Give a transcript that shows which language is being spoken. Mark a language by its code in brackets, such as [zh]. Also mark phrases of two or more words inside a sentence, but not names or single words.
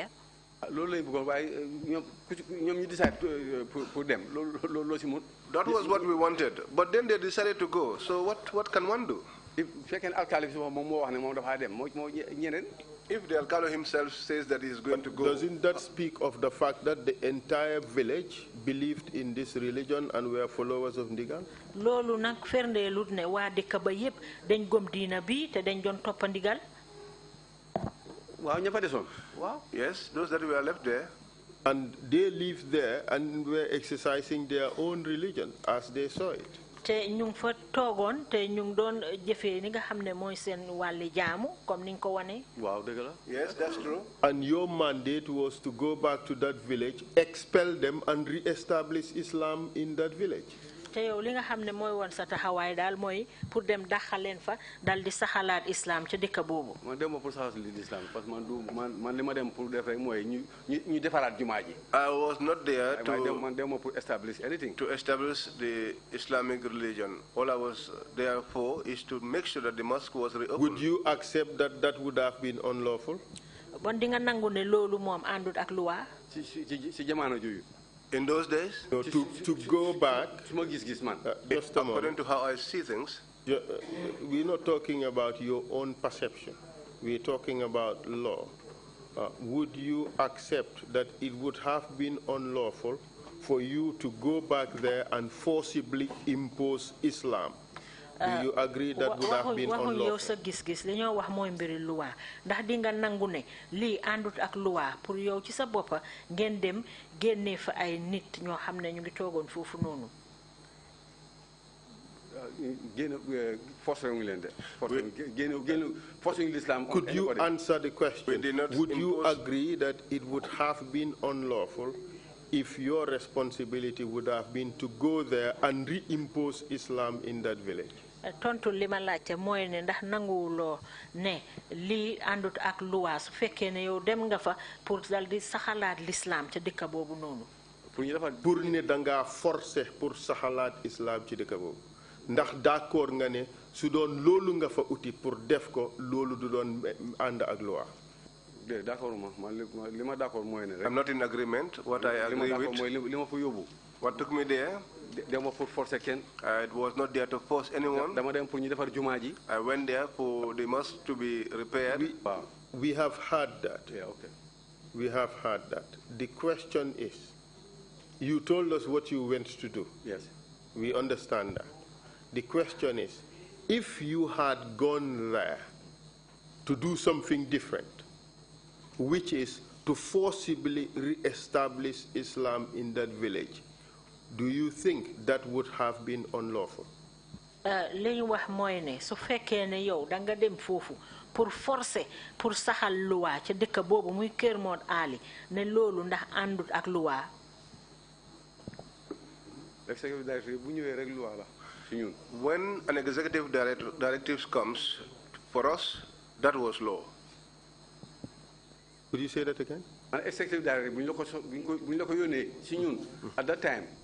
[wo] loolu lañ bëggoon waaye ñoom ñu decide pour dem loolu si mun. [en] That was what we wanted, but then they decided to go. So what can one do? [wo] fekkee alkaali bi si moom moo wax ne moom dafa dem moo ñeneen. [en] If the alcalde himself says that he is going to go. Doesn't that speak of the fact that the entire village believed in this religion and were followers of Ndigal? [wo] loolu nag firndeelut ne waa dëkk ba yépp dañ gëm diina bi te dañ doon toppa Ndigal. waaw ña fa desoon. waaw. [en] Yes, those that were left there. And they lived there and were exercising their own religion as they saw it. [wo] te ñu ngi fa toogoon te ñu ngi doon jëfee ni nga xam ne mooy seen wàlli jaamu comme ni nga ko wane. waaw dëgg la. [en] Yes, that's true. And your mandate was to go back to that village, expel them, and re-establish Islam in that village. [wo] te yow li nga xam ne mooy woon sa taxawaay daal mooy pour dem daxal leen fa dal di saxalaat islam ca dëkk boobu. man dem ma pour saxal islam [fr] parce que [wo] man li ma dem pour def rek mooy ñu defaraat jumaa ji. [en] I was not there [wo] man dem ma pour [en] establish anything. to establish the Islamic religion. All I was there for is to make sure that the mosque was reopened. Would you accept that that would have been unlawful? [wo] bon di nga nangu ne loolu moom àndut ak luwaa. ci jamono jooju. [en] In those days? No, to go back, just according to how I see things. We're not talking about your own perception. We're talking about law. Would you accept that it would have been unlawful for you to go back there and forcibly impose Islam? Do you agree that would have been unlawful? [wo] yow sa gis-gis li ñoo wax mooy mbiri luwaa ndax di nga nangu ne lii àndut ak luwaa pour yow ci sa boppa ngeen dem génnee fa ay nit ñoo xam ne ñu ngi toogoon foofu noonu. [en] Could you answer the question? Would you agree that it would have been unlawful if your responsibility would have been to go there and reimpose Islam in that village? [wo] Tontu lima laajte mooy ne ndax nanguwuloo ne lii àndut ak luwaa su fekkee ne yow dem nga fa pour dal di saxalaat l'islam ca dëkk boobu noonu. Pour ne danga [fr] forcer pour [wo] saxalaat islam ci dëkk boobu ndax d'accord nga ne su doon loolu nga fa uti pour def ko loolu du doon ànd ak loi. [en] I'm not in agreement. What I agree with. What took me there? It was not there to force anyone. I went there for the mosque to be repaired. We have heard that. Yeah, okay. We have heard that. The question is, you told us what you went to do. Yes. We understand that. The question is, if you had gone there to do something different, which is to forcibly re-establish Islam in that village, do you think that would have been unlawful? [wo] Li ñu wax mooy ne su fekkee ne yow da nga dem foofu [fr] pour forcer pour [wo] saxal luwaa ca dëkk boobu muy Kër Mood Ali ne loolu ndax àndut ak luwaa. [en] When an executive directive comes, for us, that was law. Could you say that again? An executive directive, at that time,